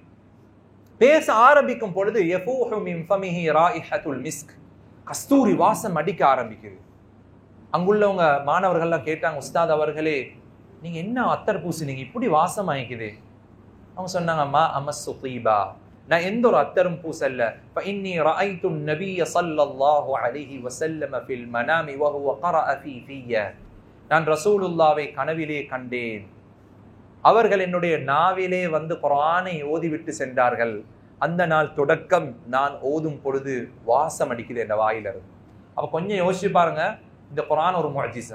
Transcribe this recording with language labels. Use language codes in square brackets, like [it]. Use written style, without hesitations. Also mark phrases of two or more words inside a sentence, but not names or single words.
[ta] பேச ஆரம்பிக்கும் பொழுது [ar] يفوح من فمه رائحة المسك, [ta] கஸ்தூரி வாசம் அடிக்க ஆரம்பிக்குது. அங்குள்ளவங்க மாணவர்கள்லாம் கேட்டாங்க, உஸ்தாத் அவர்களே நீங்க என்ன அத்தர் பூசினீங்க, இப்படி வாசம் ஆயிக்குது? அவங்க சொன்னாங்க, [ar] ما أمس طيبا, [ta] நான் எந்த ஒரு அத்தரும் பூசல்ல. [ar] فإني رأيت النبي صلى الله عليه وسلم في المنام وهو قرأ فيه. [ta] நான் ரசூலுல்லாஹ்வை கனவிலே கண்டேன், அவர்கள் என்னுடைய நாவிலே வந்து குர்ஆனை ஓதிவிட்டு சென்றார்கள். அந்த நாள் தொடக்கம் நான் ஓதும் பொழுது வாசம் அடிக்குது என்ற வாயிலிருந்து. அப்ப கொஞ்சம் யோசிச்சு பாருங்க, இந்த குர்ஆன் ஒரு முஅஜிஸா.